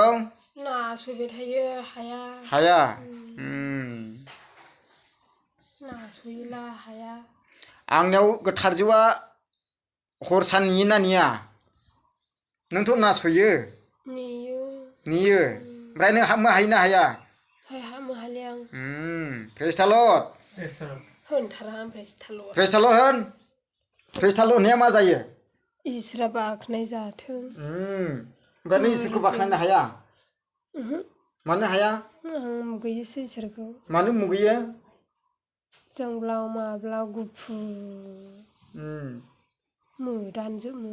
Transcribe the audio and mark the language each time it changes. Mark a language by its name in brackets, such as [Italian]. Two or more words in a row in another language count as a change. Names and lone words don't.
[Bodo] नासयबाय थायो हाया नासयला हाया आंनियाव गोथार जिउआ हर सान नेयोना नेया नोंथ' नासयो नेयो ओमफ्राय नों हाबनो हायो ना हाया हाबनो हाले आं [English] Praise the Lord [Bodo] होनथारा आं [English] Praise the Lord Praise the Lord [Bodo] होन [English] Praise the Lord [Bodo] होननाया मा जायो इसोरा बाख्नाय जाथों ओमफ्राय नों इसोरखौ बाख्नायनो हाया मानो हाया आं मुगैयोसो इसोरखौ मानो मुगैयो जोंब्लाव माब्लाव गुफुर मोदानजोबो